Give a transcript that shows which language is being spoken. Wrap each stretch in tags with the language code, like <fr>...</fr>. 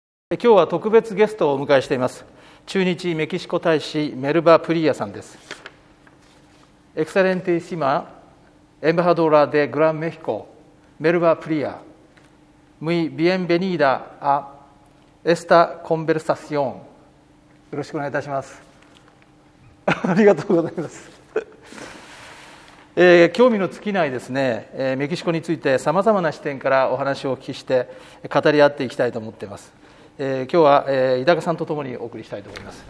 <ja>今日は特別ゲストをお迎えしています。駐日メキシコ大使メルバ・プリーアさんです。</ja> <es>Excelentísima embajadora de Gran México, Melba Pría, muy bienvenida a esta conversación。</es> <ja>よろしくお願いいたします。ありがとうございます。興味の尽きないですね、メキシコについてさまざまな視点からお話をお聞きして語り合っていきたいと思っています。今日は井高さんとともにお送りしたいと思います。</ja>